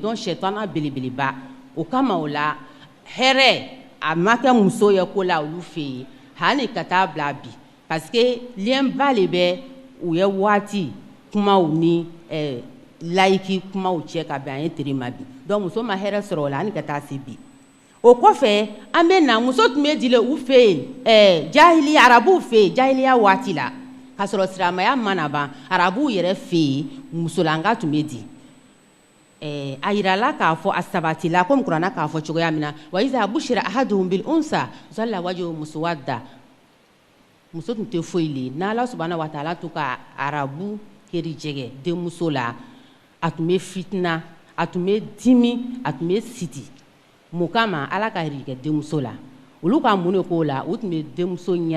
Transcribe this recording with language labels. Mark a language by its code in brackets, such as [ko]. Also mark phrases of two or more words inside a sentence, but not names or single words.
[bm] donc sɛtana belebeleba o kama o la hɛrɛ a ma kɛ muso ye ko la olu fɛ yen hali ka taa bila bi [fr] parce que [bm] lienba le bɛ u ye waati kumaw ni layiki kumaw cɛ ka bɛn an ye tere ma bi donc muso ma hɛrɛ sɔrɔ o la ani ka taa se bi o kɔfɛ an bɛ na muso tun bɛ dile u fɛ yen jahiliya arabuw fɛ yen jahiliya waati la k'a sɔrɔ silamɛya mana ban arabuw yɛrɛ fɛ yen musolanga tun bɛ di a yirala k'a fɔ a sabatila komi kuranna k'a fɔ cogoya min na [ar] وإذا بشر أحدهم بالأنثى ظل وجهه مسودا [bm] muso tun tɛ foyi le n'Ala [ar] سبحانه و تعالى [bm] to ka arabu keri jɛgɛ denmuso la a tun bɛ fitina a tun bɛ dimi a tun bɛ siti mun kama Ala ka hɛrɛ kɛ denmuso la olu ka mun de k'o la u tun bɛ denmuso